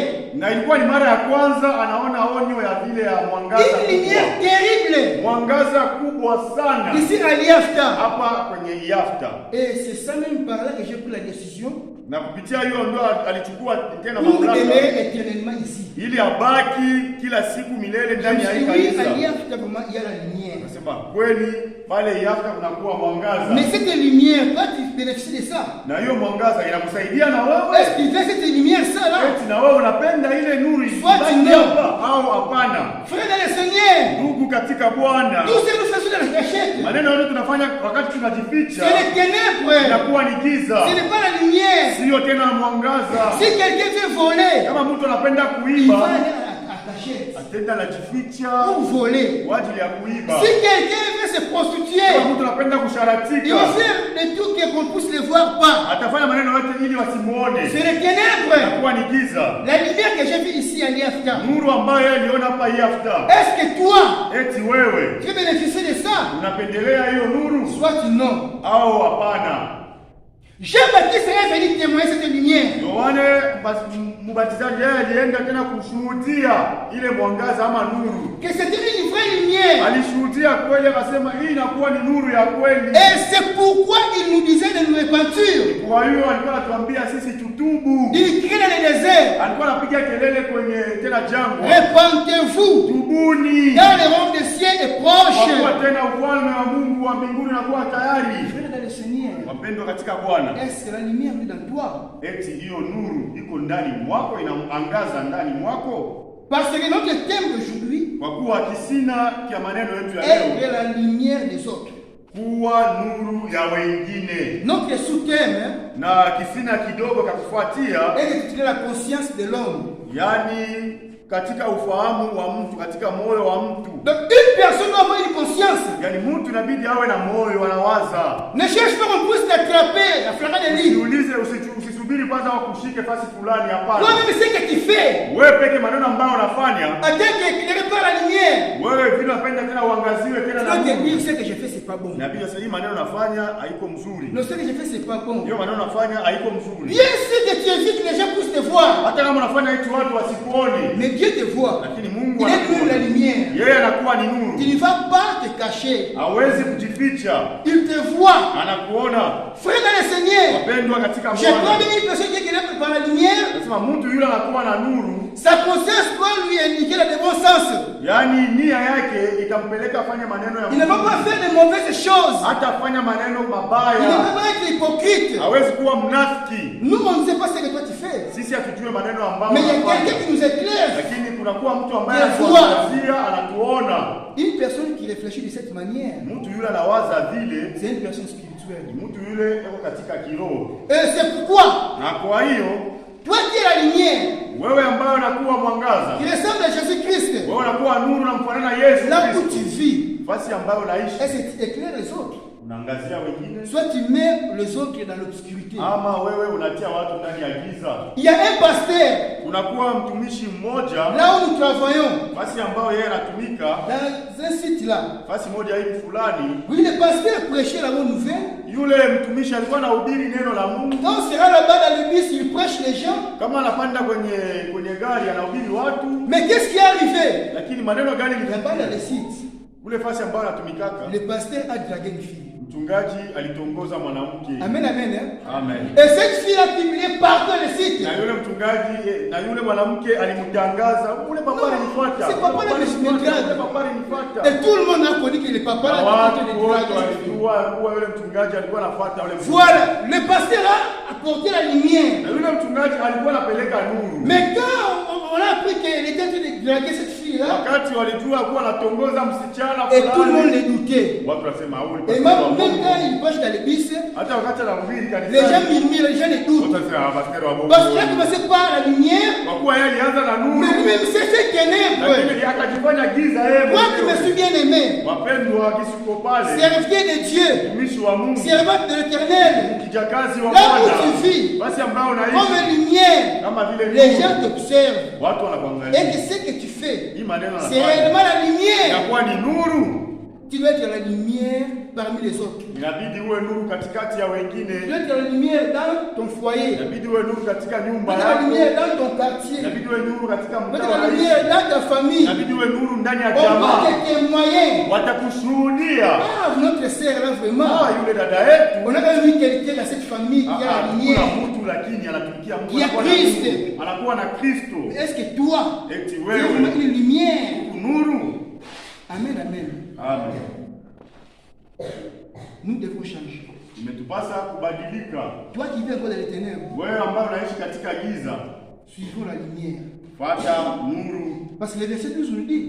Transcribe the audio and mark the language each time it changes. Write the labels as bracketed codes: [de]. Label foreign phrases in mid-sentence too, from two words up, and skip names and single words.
[sw] Na ilikuwa ni mara ya kwanza anaona onyo ya vile ya mwangaza. [fr] Une lumière terrible. [sw] Mwangaza kubwa sana. [fr] Ici à l'IAFTA. [sw] Hapa kwenye yafta. [fr] Et c'est ça même par là que j'ai pris la décision. [sw] Na kupitia hiyo ndo alichukua tena [fr] Pour [sw] mamlaka. [fr] demeurer éternellement ici. [sw] Ili abaki kila siku milele ndani ya hii [fr] Oui, [sw] kanisa. [fr] à l'IAFTA, vraiment, il y a la lumière. [sw] Nasema kweli pale yafta kunakuwa mwangaza. [fr] Mais cette lumière, toi, tu bénéficies de ça. [sw] Na hiyo mwangaza inakusaidia na wewe. [fr] Est-ce que tu veux cette lumière, ça là? [sw] Eti na wewe unapenda ile nuru [fr] Soit [sw] ibaki [fr] tu [sw] hapa au hapana? [fr] Frère dans le Seigneur, [sw] Ndugu katika Bwana. [fr] tout ce que nous faisons dans la cachette, [sw] Maneno yote tunafanya wakati tunajificha. [fr] c'est les ténèbres. [sw] Inakuwa ni giza. [fr] Ce n'est pas la lumière. [sw] Sio tena mwangaza. [fr] Si quelqu'un veut voler, [sw] Kama mtu anapenda [fr] il va [sw] kuiba, [fr] aller à la cachette [sw] atenda anajificha [fr] pour voler. [sw] kwa ajili ya kuiba. [fr] Si quelqu'un veut se prostituer, [sw] Kama mtu anapenda [fr] il [sw] kusharatika, [fr] va faire le tout qu'on ne puisse le voir pas. [sw] atafanya maneno yote ili wasimuone. [fr] C'est les ténèbres. [sw] Inakuwa ni giza. [fr] La lumière que j'ai vue ici à l'IAFTA. [sw] Nuru ambayo yeye aliona hapa yafta. [fr] Est-ce que toi, [sw] Eti wewe [fr] tu veux bénéficier de ça? [sw] unapendelea hiyo nuru [fr] Soit non. [sw] au hapana? [fr] Jean-Baptiste est venu témoigner cette lumière. [sw] Yohane Mbatizaji yeye alienda tena kushuhudia ile mwangaza ama nuru. [fr] Que c'était une vraie lumière. [sw] Alishuhudia kweli, akasema hii inakuwa ni nuru ya kweli. [fr] Et c'est pourquoi il nous disait de nous repentir. [sw] Kwa hiyo alikuwa anatuambia sisi tutubu. [fr] Il criait dans le désert. [sw] Alikuwa anapiga kelele kwenye tena jangwa. [fr] Repentez-vous. [sw] Tubuni. [fr] Car le royaume des cieux est proche. [sw] Kwa kuwa tena ufalme wa Mungu wa mbinguni unakuwa tayari. [fr] Frère dans le Seigneur, [sw] Wapendwa katika Bwana. [fr] est-ce que la lumière est dans toi? [sw] Eti hiyo nuru iko ndani mwako, inaangaza ndani mwako. [fr] Parce que notre thème d'aujourd'hui [sw] Kwa kuwa kisina kia maneno yetu ya leo [fr] est la lumière des autres. [sw] kuwa nuru ya wengine. [fr] Notre sous-thème [sw] Na kisina kidogo kakufuatia, [fr] est de la conscience de l'homme. [sw] yani katika ufahamu wa mtu, katika moyo wa mtu. [fr] Donc une personne doit avoir une conscience. [sw] Yani mtu inabidi awe na moyo, anawaza. [fr] Ne cherche pas qu'on puisse t'attraper à flagrant délit. [sw] Usiulize, usisubiri kwanza wakushike fasi fulani, hapana. [fr] Toi-même, ce que tu fais, [sw] Wewe peke maneno ambayo unafanya, [fr] en tant qu'éclairé par la lumière, [sw] wewe vile unapenda tena uangaziwe tena [fr] tu [sw] na [fr] dois te [sw] Mungu. [fr] dire ce que j'ai fait, c'est pas bon. [sw] Inabidi sasa hii maneno unafanya haiko mzuri. [fr] Non, ce que j'ai fait, c'est pas bon. [sw] Hiyo maneno unafanya haiko mzuri. [fr] Bien sûr que tu évites que les gens puissent te voir. [sw] Hata kama unafanya hicho watu wasikuone, [fr] Mais Dieu te voit. [sw] lakini Mungu [fr] Il est nous la lumière. [sw] yeye anakuwa ni [fr] Tu [sw] nuru. [fr] ne vas pas te cacher. [sw] Hawezi kujificha. [fr] Il te voit. [sw] Anakuona. [fr] Frère dans le Seigneur, [sw] Wapendwa katika [fr] je crois [sw] Bwana. [fr] bien une personne qui est éclairée par la lumière. [sw] Nasema mtu yule anakuwa na nuru, [fr] Sa conscience doit lui indiquer le bon sens. [sw] yaani nia yake itampeleka afanye maneno ya [fr] Il ne va [sw] Mungu. [fr] pas faire de mauvaises choses. [sw] Hata afanya maneno [fr] Il ne [sw] mabaya. [fr] va pas être hypocrite. [sw] Hawezi kuwa mnafiki. [fr] Nous, on ne sait pas ce que toi tu fais. [sw] Sisi hatujue maneno ambayo [fr] Mais il y a [sw] anafanya. [fr] quelqu'un qui nous éclaire. [sw] Lakini kunakuwa mtu ambaye [fr] Des [sw] anatuangazia, anatuona. [fr] Une personne qui réfléchit de cette manière, [sw] Mtu yule anawaza vile, [fr] c'est une personne spirituelle. [sw] mtu yule yuko katika kiroho. [fr] Et c'est pourquoi, [sw] Na kwa hiyo [fr] toi qui es la lumière, [sw] wewe ambaye unakuwa mwangaza, [fr] qui ressemble à Jésus-Christ, [sw] wewe unakuwa nuru na mfanana Yesu [fr] là où [sw] Kristo. [fr] tu vis, [sw] fasi ambayo unaishi, [fr] est-ce que tu éclaires les autres? [sw] unaangazia wengine, [fr] Soit tu mets les autres dans l'obscurité. [sw] ama wewe unatia watu ndani ya giza. [fr] Il y a un pasteur, [sw] Unakuwa mtumishi mmoja [fr] là où nous travaillons, [sw] fasi ambayo yeye anatumika, [fr] dans un site là. [sw] fasi moja hivi fulani, [fr] Oui, le pasteur prêchait la bonne nouvelle. [sw] yule mtumishi alikuwa anahubiri neno la Mungu. [fr] Quand on sera là-bas dans le bus, il prêche les gens. [sw] Kama anapanda kwenye gari anahubiri watu, [fr] Mais qu'est-ce qui est arrivé? [sw] lakini maneno gani [fr] Là-bas dans le [sw] ni [fr] site, [sw] kule fasi ambayo anatumikaka, [fr] le pasteur a dragué une fille. [sw] mchungaji alitongoza mwanamke. [fr] Amen, amen. Hein? [sw] Amen. [fr] Et cette fille a publié partout le site. [sw] Na yule mchungaji na yule mwanamke alimtangaza, ule papa alinifuata. [fr] C'est papa là que je me [sw] Ule [fr] drague. [sw] papa alinifuata. [fr] Et tout le monde a connu que le papa là [sw] Watu [fr] de [sw] wote [fr] draguer. [sw] walijua kuwa yule mchungaji alikuwa anafuata yule mchungaji. [fr] Voilà, le pasteur a apporté la lumière. [sw] Na yule mchungaji alikuwa anapeleka nuru. [fr] Mais quand on a appris qu'il était en train de draguer cette fille là, [sw] Wakati walijua kuwa anatongoza msichana [fr] et tout le monde [sw] fulani, [fr] le doutait. [sw] watu wasema huyu [fr] Et même quand il poche dans le bus, [sw] hata wakati anahubiri [fr] les [sw] kanisani, [fr] gens murmurent, les gens les doutent. [sw] watu wasema pastor wa Mungu. [fr] Parce qu'il a commencé par la lumière, [sw] Kwa kuwa yeye alianza na nuru, [fr] mais lui-même c'est ce ténèbres. [sw] lakini akajifanya giza yeye [fr] Moi qui me suis [sw] mwenyewe. [fr] bien aimé, [sw] Wapendwa kisuko pale, [fr] serviteur de Dieu, [sw] mtumishi wa Mungu, [fr] servant de l'Éternel, [sw] kijakazi wa [fr] là où [sw] Bwana, [fr] tu vis, [sw] basi ambao [fr] comme [sw] unaishi [fr] lumière, [sw] kama vile [fr] les [sw] nuru, [fr] gens t'observent. [sw] watu [fr] Et [sw] wanakuangalia. [fr] que ce que tu fais, [sw] Hii maneno [fr] c'est [sw] anafanya [fr] réellement la lumière. [sw] inakuwa ni nuru. [fr] Tu dois être la lumière parmi les autres. [sw] Inabidi uwe nuru katikati ya [fr] Tu [sw] wengine, [fr] dois être la lumière dans ton foyer. [sw] inabidi uwe nuru katika [fr] Tu [sw] nyumba [fr] dois être la [sw] yako, [fr] lumière dans ton quartier. [sw] inabidi uwe nuru katika [fr] Tu dois [sw] mtaa [fr] être la [sw] wa [fr] lumière [sw] ishi, [fr] dans ta famille. [sw] inabidi uwe nuru ndani ya [fr] On va [sw] jamaa, [fr] te témoigner. [sw] watakushuhudia. [fr] Ah, notre sœur là vraiment. [sw] Yule dada yetu [fr] On a quand même vu quelqu'un dans cette famille qui a la [sw] kuna [fr] lumière. [sw] mtu lakini anatumikia Mungu, [fr] Qui a [sw] anakuwa na [fr] Christ. [sw] Mungu, anakuwa na Kristo. [fr] Est-ce que toi, [sw] Eti [fr] tu es [sw] wewe [fr] vraiment une lumière? [sw] nuru. [fr] Amen, amen. [sw] Amen. [fr] Nous devons changer. [sw] Imetupasa kubadilika. [fr] Toi qui vis encore dans les ténèbres, [sw] Wewe ambaye unaishi katika giza, [fr] suivons la lumière. [sw] fuata nuru. [fr] Parce que le verset 12 nous dit,